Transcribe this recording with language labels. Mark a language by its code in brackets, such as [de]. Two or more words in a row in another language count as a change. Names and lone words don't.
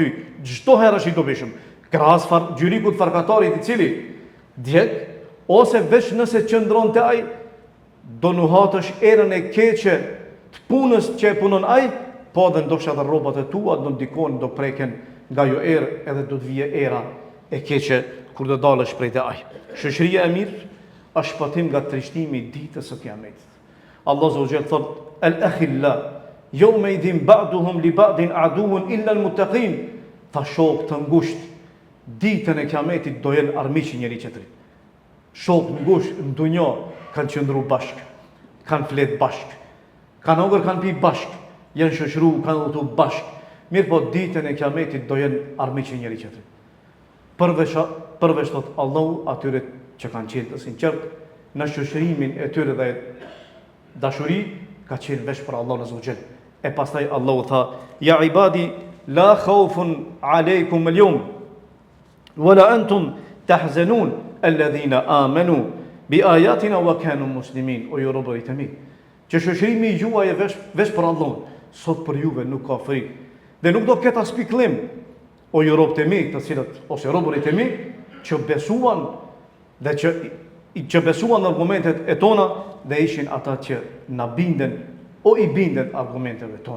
[sq] Çdo herë është i dobishëm. Krahas gjyrikut farkatarit i cili djeg, ose veç nëse qëndron te ai, do nuhatësh erën e keqe të punës që e punon ai, po edhe ndoshta edhe rrobat e tua do ndikojnë, do preken nga jo erë edhe do të vijë era e keqe kur do dalësh prej te ai. Shoqëria e mirë është shpëtim nga trishtimi i ditës së Kiametit. [ar] الله عز وجل thot: "الأخلاء يومئذ بعضهم لبعض عدو إلا المتقين." [sq] Tha shok të ngushtë, ditën e Kiametit do jenë armiq njëri tjetrit. Shok ngushtë në dunjë kanë qëndruar bashkë, kanë flet bashkë, kanë hongër, kanë pi bashkë, janë shoqëruar, kanë udhëtuar bashkë. Mirë po ditën e Kiametit do jenë armiq njëri tjetrit. Përveç thot Allahu atyre që kanë qenë të sinqert në shoqërimin e tyre dhe dashuri, ka qenë veç për Allahun [ar] عز وجل. [sq] E pastaj Allahu tha: [ar] "يا عبادي لا خوف عليكم اليوم ولا أنتم تحزنون الذين آمنوا بآياتنا وكانوا مسلمين." [sq] O ju robërit e mi, që shoqërimi juaj është veç për Allahun, sot për juve nuk ka frikë dhe nuk do ketë as pikëllim. O ju robët e mi, të cilët ose robërit e mi që besuan dhe që besuan në argumentet e tona dhe ishin ata që na binden o i binden argumenteve tona.